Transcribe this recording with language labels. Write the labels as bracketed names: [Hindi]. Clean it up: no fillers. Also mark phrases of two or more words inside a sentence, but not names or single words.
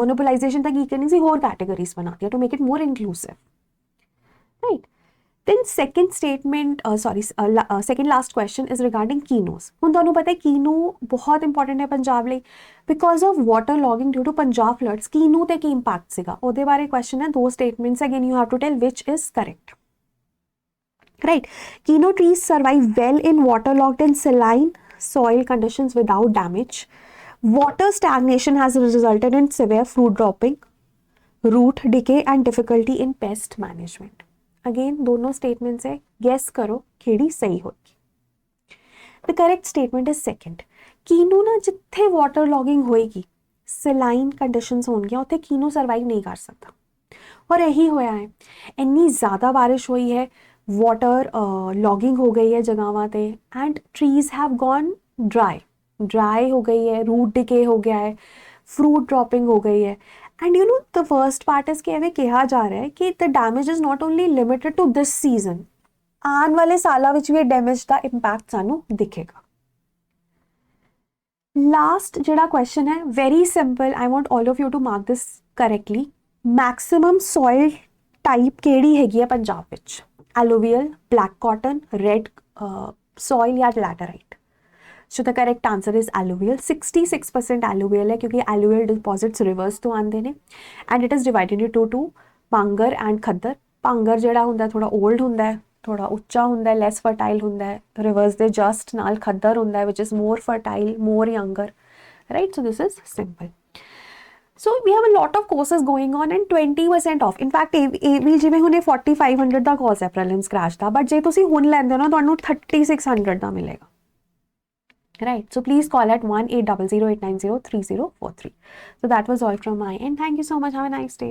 [English] मोनोपोलाइजेशन [Punjabi] ਤਕ ਕੀ ਕਰਨੀ ਸੀ, ਹੋਰ ਕੈਟੇਗਰੀਜ਼ ਬਣਾਤੀ ਹੈ [English] to make it more inclusive, right. then second statement, second last question is regarding kinnows. [Punjabi] ਹੁਣ ਤੁਹਾਨੂੰ ਪਤਾ ਹੈ ਕੀਨੂ ਬਹੁਤ ਇੰਪੋਰਟੈਂਟ ਹੈ ਪੰਜਾਬ ਲਈ, [English] because of water logging due to Punjab floods. [Punjabi] ਕੀਨੂ ਤੇ ਕੀ ਇੰਪੈਕਟ ਸੀਗਾ, ਉਹਦੇ ਬਾਰੇ ਕੁਐਸ਼ਚਨ ਹੈ। ਦੋ ਸਟੇਟਮੈਂਟਸ, [English] again you have to tell which is correct, right? Kino trees survive well in waterlogged and saline soil conditions without damage. Water stagnation has resulted in severe fruit dropping, root decay and difficulty in pest management. [Punjabi] Again दोनों statements है, guess करो केड़ी सही होगी। [English] The correct statement is second. [Punjabi] ਕੀਨੂ ਨਾ ਜਿੱਥੇ [English] water logging [Punjabi] ਹੋਏਗੀ, [English] saline conditions [Punjabi] ਹੋਣਗੀ, ਉੱਥੇ ਕੀਨੂ survive ਨਹੀਂ ਕਰ ਸਕਤਾ। [Hindi] और यही होया है, इन्नी ज़्यादा बारिश हुई है, [English] water logging [Hindi] हो गई है जगहों पे [English] and trees have gone dry [Hindi] हो गई है, [English] root decay [Hindi] हो गया है, [English] fruit dropping [Hindi] हो गई है। [English] and you know the first part is [Hindi] कि एवं कहा जा रहा है कि [English] the damage is not only limited to this season, [Hindi] आने वाले सालों में भी डैमेज का इंपैक्ट सानू दिखेगा। [Punjabi] ਲਾਸਟ ਜਿਹੜਾ ਕੁਐਸ਼ਚਨ ਹੈ [English] very simple, I want all of you to mark this correctly. maximum soil type [Punjabi] ਕੇੜੀ ਹੈਗੀ ਹੈ ਪੰਜਾਬ ਵਿਚ? [English] alluvial, black cotton, red soil या laterite? So the correct answer is alluvial. 66% alluvial [Punjabi] ਹੈ ਕਿਉਂਕਿ [English] alluvial deposits rivers [Punjabi] ਤੋਂ ਆਂਦੇ ਨੇ [English] and it is divided into two, पांगर and खद्दर। [Punjabi] ਪਾਂਗਰ ਜਿਹੜਾ ਹੁੰਦਾ ਹੈ ਥੋੜਾ old ਹੁੰਦਾ ਹੈ, ਥੋੜਾ ਉੱਚਾ ਹੁੰਦਾ ਹੈ, [English] less fertile [Punjabi] ਹੁੰਦਾ ਹੈ, [English] rivers दे just [Punjabi] ਨਾਲ ਖੱਦਰ ਹੁੰਦਾ ਹੈ [English] which is more fertile, more younger, right? So this is simple. So we have a lot of courses going on and 20% off. In fact, [Punjabi] AV ਜਿਵੇਂ ਹੁਣੇ 4500 ਦਾ ਕੋਰਸ ਹੈ [English] prelims crash [Punjabi] ਦਾ, but ਜੇ ਤੁਸੀਂ ਹੁਣ ਲੈਂਦੇ ਹੋ ਨਾ ਤੁਹਾਨੂੰ 3600 ਦਾ ਮਿਲੇਗਾ, [English] right? So please call at 1800 890 3043. So that was all from my end. Thank you so much. Have a nice day.